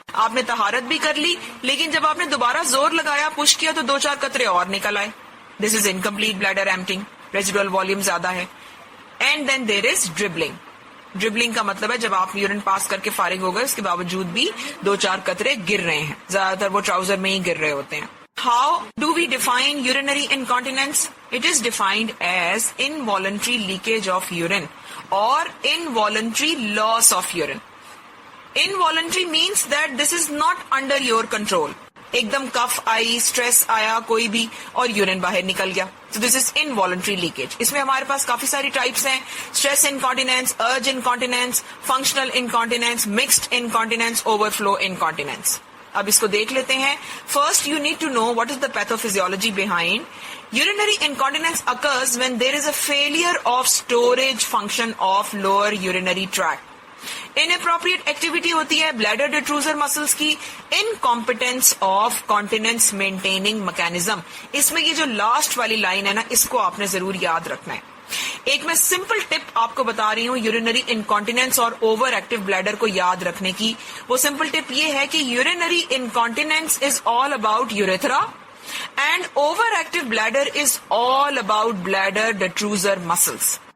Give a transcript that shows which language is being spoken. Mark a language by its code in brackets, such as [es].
[hi] आपने तहारत भी कर ली, लेकिन जब आपने दोबारा जोर लगाया, पुश किया, तो 2-4 कतरे और निकल आए. [en] This is incomplete bladder emptying. Residual volume ज्यादा है. And then there is dribbling. [hi] Dribbling का मतलब है जब आप यूरिन पास करके फारिग हो गए, उसके बावजूद भी 2-4 कतरे गिर रहे हैं. ज्यादातर वो ट्राउजर में ही गिर रहे होते हैं. [en] How do we define urinary incontinence? It is defined as involuntary leakage of urine or involuntary loss of urine. Involuntary means that this is not under your control. [hi] एकदम कफ आई, स्ट्रेस आया कोई भी और यूरिन बाहर निकल गया. [en] So this is involuntary leakage. [hi] इसमें हमारे पास काफी सारी टाइप्स हैं. स्ट्रेस इनकॉन्टिनेंस, अर्ज incontinence, functional incontinence, mixed incontinence, overflow incontinence. अब इसको देख लेते हैं. [en] First you need to know what is the pathophysiology behind. Urinary incontinence occurs when there is a failure of storage function of lower urinary tract. Inappropriate activity [hi] होती है [en] bladder detrusor muscles की. Incompetence of continence maintaining mechanism. [hi] इसमें ये जो last वाली line है ना, इसको आपने जरूर याद रखना है. एक मैं सिंपल टिप आपको बता रही हूँ यूरिनरी इनकॉन्टिनेंस और ओवर एक्टिव ब्लैडर को याद रखने की. वो सिंपल टिप ये है कि [en] Urinary incontinence is all about urethra and over active bladder is all about bladder detrusor muscles.